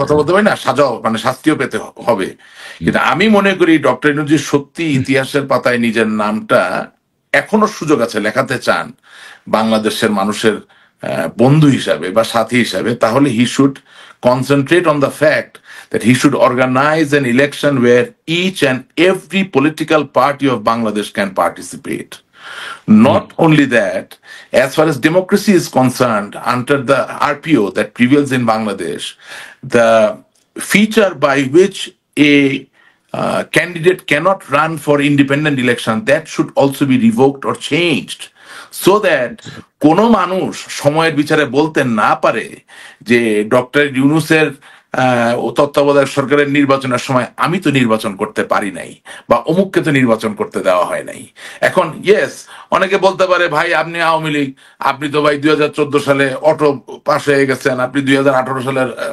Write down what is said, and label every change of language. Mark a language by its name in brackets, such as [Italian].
[Bangla] কথা বলতে পারি না সাজাও মানে শাস্তিও পেতে হবে কিন্তু আমি মনে করি ডক্টর ইনুজি সত্যি ইতিহাসের পাতায় নিজের নামটা এখনো সুযোগ আছে লেখাতে চান বাংলাদেশের মানুষের বন্ধু হিসাবে বা সাথী হিসাবে তাহলে [English] He should concentrate on the fact that he should organize an election where each and every political party of Bangladesh can participate. Not only that, as far as democracy is concerned, under the RPO that prevails in Bangladesh, the feature by which a candidate cannot run for independent election, that should also be revoked or changed. So that [Bangla] কোনো মানুষ সময়ের বিচারে বলতে না পারে যে doctor ইউনূসের তত্ত্বাবধায়ক সরকারের নির্বাচনের সময় আমি তো নির্বাচন করতে পারি নাই বা অমুককে তো নির্বাচন করতে দেওয়া হয় নাই এখন ইয়েস অনেকে বলতে পারে ভাই আপনি আওয়ামী লীগ আপনি তো ভাই 2014 সালে অটো পাশ হয়ে গেছেন আপনি 2018 সালের